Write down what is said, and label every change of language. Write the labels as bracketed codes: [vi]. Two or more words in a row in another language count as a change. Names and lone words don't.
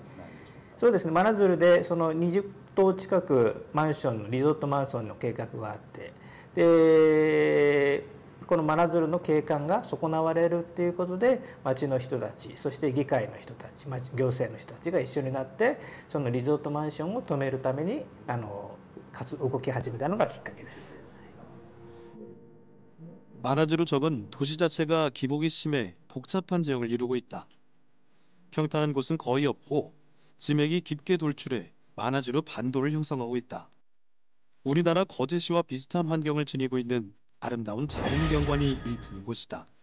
[ja] そうですね、真鶴でその20棟近くマンションのリゾートマンションの計画があって、でこの真鶴の景観が損なわれるっていうことで町の人たち、そして議会の人たち、行政の人たちが一緒になってそのリゾートマンションを止めるために動き始めたのがきっかけです。 [ko] 마나지루 적은 도시 자체가 기복이 심해 복잡한 지형을 이루고 있다. 평탄한 곳은 거의 없고 지맥이 깊게 돌출해 마나지루 반도를 형성하고 있다. 우리나라 거제시와 비슷한 환경을 지니고 있는 아름다운 자연경관이 일품인 곳이다.